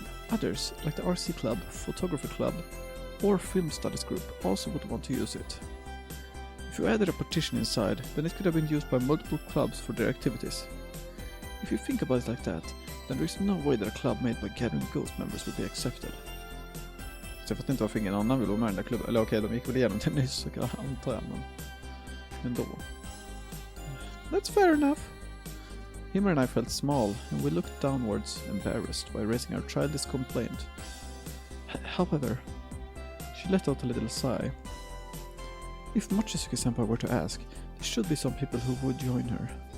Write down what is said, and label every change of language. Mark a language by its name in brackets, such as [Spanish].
[English] Others, like the RC Club, Photography Club, or Film Studies Group, also would want to use it. If you added a partition inside, then it could have been used by multiple clubs for their activities. If you think about it like that, then there is no way that a club made by gathering ghost members would be accepted. [Swedish] Så jag fattar inte varför ingen annan vill vara med i den där klubben. Eller okej, de gick väl igenom det nyss, så antar jag, men ändå. [English] That's fair enough. Himmer and I felt small, and we looked downwards, embarrassed by raising our childish complaint. However, she let out a little sigh. If Mochizuki-senpai were to ask, there should be some people who would join her.